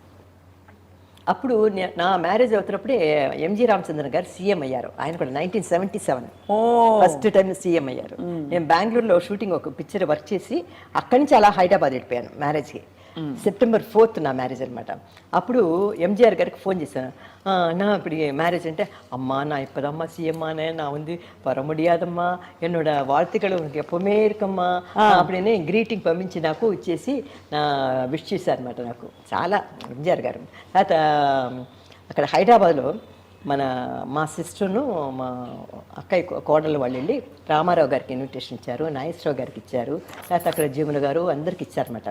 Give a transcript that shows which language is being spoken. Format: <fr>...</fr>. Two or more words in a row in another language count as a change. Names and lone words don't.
<te>అప్పుడు నా మ్యారేజ్ అవుతున్నప్పుడే ఎంజి రామచంద్రన్ గారు సీఎం అయ్యారు. ఆయన కూడా 1977 ఫస్ట్ టైం సీఎం అయ్యారు. నేను బెంగళూరులో షూటింగ్ ఒక పిక్చర్ వర్క్ చేసి అక్కడి నుంచి అలా హైదరాబాద్ వెళ్ళిపోయాను మ్యారేజ్కి. September 4th నా మ్యారేజ్ అనమాట. అప్పుడు ఎంజిఆర్ గారికి ఫోన్ చేశాను, నా ఇప్పుడు మ్యారేజ్ అంటే అమ్మా</te> <ta>நான் இப்போதாம்மா சிஎம் ஆனேன், நான் வந்து வர முடியாதம்மா, என்னோட வாழ்த்துக்கள் உனக்கு எப்பவுமே இருக்கమ్మా அப்படின்னு</ta> <te>గ్రీటింగ్ పంపించి నాకు ఇచ్చేసి నా విష్ చేశారనమాట. నాకు చాలా ఎంజిఆర్ గారు. తర్వాత అక్కడ హైదరాబాద్లో మా సిస్టర్ను మా అక్కయ్య కోడలు వాళ్ళు వెళ్ళి రామారావు గారికి ఇన్విటేషన్ ఇచ్చారు, నాగేశ్వరరావు గారికి ఇచ్చారు, లేకపోతే అక్కడ జీముల గారు అందరికి ఇచ్చారనమాట.</te>